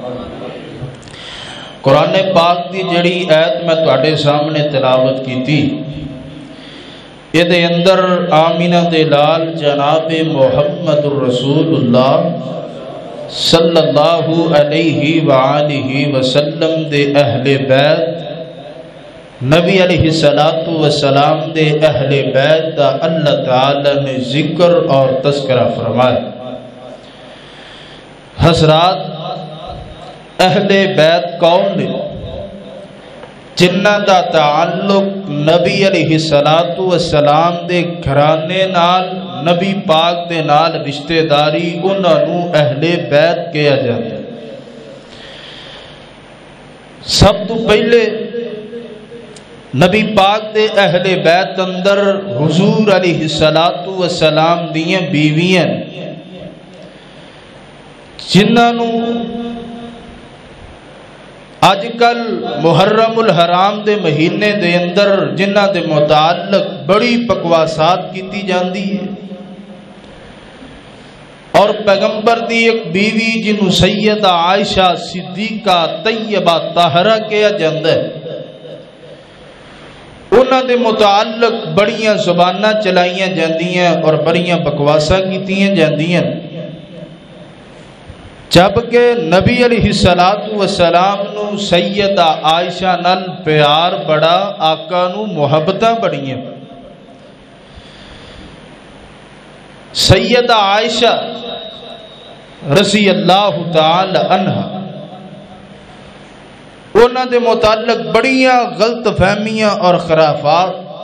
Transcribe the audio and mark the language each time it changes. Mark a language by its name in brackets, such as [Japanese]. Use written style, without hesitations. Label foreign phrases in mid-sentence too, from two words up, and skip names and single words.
[Punjabi] قرآن پاک دی جڑی آیت میں تواڈے سامنے تلاوت کی تھی، یہ دے اندر آمینہ دے لال جناب محمد الرسول اللہ [Arabic] صلی اللہ علیہ وآلہ وسلم [Punjabi] دے اہل بیت، نبی علیہ السلام دے اہل بیت دا اللہ تعالی نے ذکر اور تذکرہ فرمائے. حضرات، اہل بیت کون نے؟ جنہ دا تعلق نبی علیہ السلام دے گھرانے نال، نبی پاک دے نال رشتہ داری، انہاں نو اہل بیت کہا جاتا ہے. سب تو پہلے نبی پاک دے اہل بیت اندر حضور علیہ السلام دیاں بیویاں جنہاں نو آج کل محرم الحرام دے مہینے دے اندر جنہ دے متعلق بڑی بکواسات کیتی جاندی ہے. اور پیغمبر دی ایک بیوی جنہوں سیدہ عائشہ صدیقہ طیبہ طاہرہ کیا جاندہ ہے، انہاں دے متعلق بڑیاں زبانہ چلائیاں جاندیاں اور بڑیاں بکواساں کیتیاں جاندیاں، جبکہ نبی علیہ السلام نو سیدہ عائشہ نال پیار بڑا، آقا نو محبتاں بڑیاں۔ سیدہ عائشہ [Arabic] رضی اللہ تعالی عنہ [Punjabi] انہاں دے متعلق بڑیاں غلط فہمیاں اور خرافات،